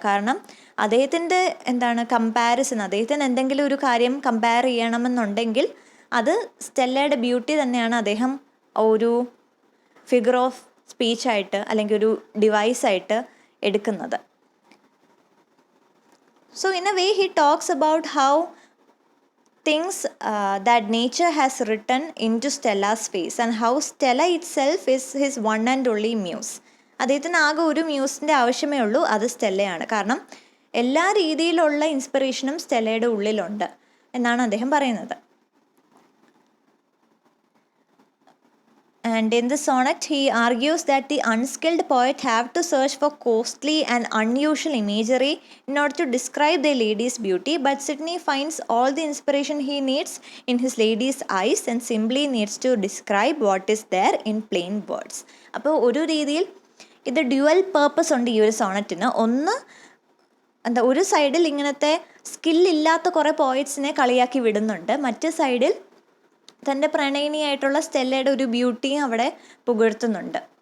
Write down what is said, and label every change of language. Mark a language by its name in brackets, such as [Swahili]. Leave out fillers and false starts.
[Malayalam] കാരണം അദ്ദേഹത്തിൻ്റെ കമ്പാരിസൺ, അദ്ദേഹത്തിന് എന്തെങ്കിലും ഒരു കാര്യം കമ്പയർ ചെയ്യണമെന്നുണ്ടെങ്കിൽ അത് സ്റ്റെല്ലയുടെ ബ്യൂട്ടി തന്നെയാണ് അദ്ദേഹം ഒരു ഫിഗർ ഓഫ് സ്പീച്ചായിട്ട് അല്ലെങ്കിൽ ഒരു ഡിവൈസായിട്ട് എടുക്കുന്നത്. [English] So in a way he talks about how things that nature has written into Stella's face and how Stella itself is his one and only muse. [Malayalam] അദ്ദേഹത്തിന് ആകെ ഒരു മ്യൂസിൻ്റെ ആവശ്യമേ ഉള്ളൂ, അത് സ്റ്റെല്ലയാണ്. കാരണം എല്ലാ രീതിയിലുള്ള ഇൻസ്പിറേഷനും സ്റ്റെല്ലയുടെ ഉള്ളിലുണ്ട് എന്നാണ് അദ്ദേഹം പറയുന്നത്. [English] And in the sonnet, he argues that the unskilled poet have to search for costly and unusual imagery in order to describe their lady's beauty, but Sidney finds all the inspiration he needs in his lady's eyes and simply needs to describe what is there in plain words. [Malayalam] അപ്പോൾ ഒരു രീതിയിൽ ഇത് dual purpose ഉണ്ട് ഈ ഒരു സോണറ്റിന്. ഒന്ന് ഒരു സൈഡിൽ ഇങ്ങനത്തെ സ്കില്ലില്ലാത്ത കുറേ പോയറ്റ്സിനെ കളിയാക്കി വിടുന്നുണ്ട്, മറ്റേ സൈഡിൽ തൻ്റെ പ്രണയിനിയായിട്ടുള്ള സ്റ്റെല്ലയുടെ ഒരു ബ്യൂട്ടിയും അവിടെ പുകഴ്ത്തുന്നുണ്ട്.